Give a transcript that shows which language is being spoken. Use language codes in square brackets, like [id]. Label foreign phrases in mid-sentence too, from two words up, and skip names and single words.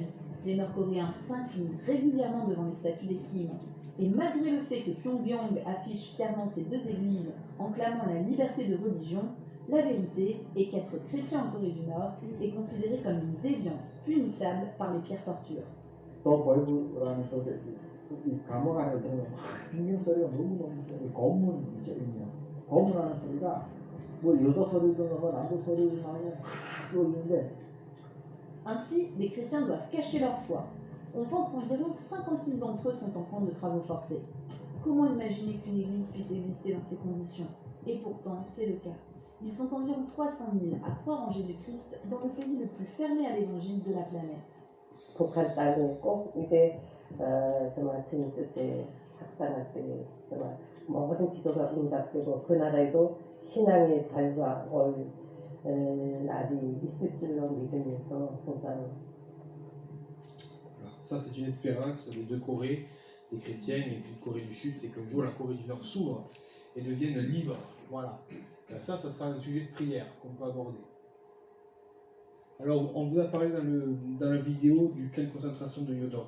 [fr] Les Nord-Coréens s'inclinent régulièrement devant les statues des Kim. Et malgré le fait que Pyongyang affiche clairement ces 2 églises en clamant la liberté de religion, La vérité est qu'être chrétien en Corée du Nord est considéré comme une déviance punissable par les pires tortures. [ko] 더 벌브라는 이 감옥 안에 들으면 빙빙 소리가 너무너무 세요. 검문 있죠, 있냐. 검문하는 소리가 뭐 여자 소리도 나고 남자 소리도 나고 또 있는데 [fr] Ainsi, les chrétiens doivent cacher leur foi. On pense qu'environ 50 000 d'entre eux sont en camp de travaux forcés. Comment imaginer qu'une église puisse exister dans ces conditions? Et pourtant, c'est le cas. Ils sont environ 300 000 à croire en Jésus-Christ dans le pays le plus fermé à l'évangile de la planète. [ko] 북한 땅이 꼭 이제 정말 주님 뜻에 합당할 때 정말 모든 기도가 응답되고 그 나라에도 신앙의 자유가 올 날이 있을 줄로 믿으면서 항상 [fr] Voilà. Ça, c'est une espérance des deux Corées, des chrétiens et puis de Corée du Sud, c'est qu'un jour la Corée du Nord s'ouvre et devienne libre. Voilà. Ça sera un sujet de prière qu'on peut aborder. Alors, on vous a parlé dans la vidéo du camp de concentration de Yodok.